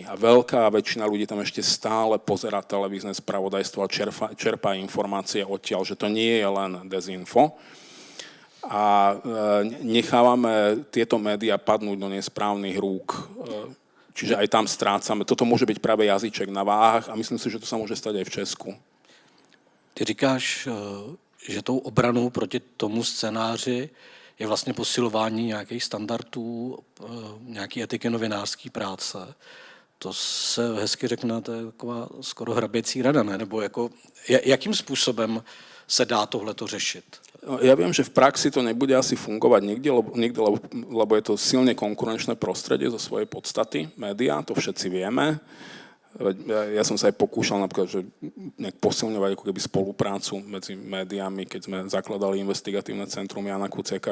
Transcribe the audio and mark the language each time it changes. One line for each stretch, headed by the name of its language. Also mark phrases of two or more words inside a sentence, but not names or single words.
Slovak: A veľká väčšina ľudí tam ešte stále pozerá televízne spravodajstvo a čerpá informácie odtiaľ, že to nie je len dezinfo. A nechávame tieto médiá padnúť do nesprávnych rúk. Čiže aj tam strácame. Toto môže byť práve jazyček na váhach a myslím si, že to sa môže stať aj v Česku.
Czech: Ty říkáš, že tou obranou proti tomu scénáři je vlastně posilování nějakých standardů, nějaký etiky novinářské práce. To se hezky řekne, to je taková skoro hraběcí rada, ne? Nebo jako, jakým způsobem se dá tohleto řešit?
Slovak: Ja viem, že v praxi to nebude asi fungovať nikdy, lebo je to silne konkurenčné prostredie zo svojej podstaty. Média, to všetci vieme. Ja som sa aj pokúšal napríklad, že nejak posilňovať ako keby spoluprácu medzi médiami, keď sme zakladali investigatívne centrum Jana Kuciaka.